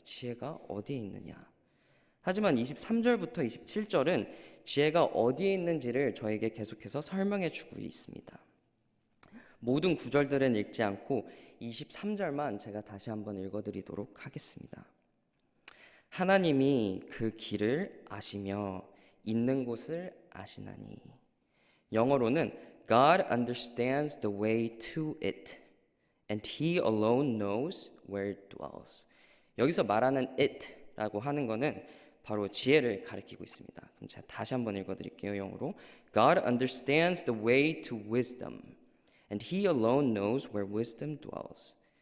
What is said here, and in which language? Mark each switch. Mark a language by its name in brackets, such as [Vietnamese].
[Korean] 지혜가 어디에 있느냐. 하지만 23절부터 27절은 지혜가 어디에 있는지를 저에게 계속해서 설명해 주고 있습니다. 모든 구절들은 읽지 않고 23절만 제가 다시 한번 읽어드리도록 하겠습니다. 하나님이 그 길을 아시며 있는 곳을 아시나니. [English] 영어로는 God understands the way to it, and He alone knows where it dwells. [Korean] 여기서 말하는 it라고 하는 것은 바로 지혜를 가리키고 있습니다. 그럼 제가 다시 한번 읽어드릴게요. [English] 영어로 God understands the way to wisdom, and He alone knows where wisdom dwells.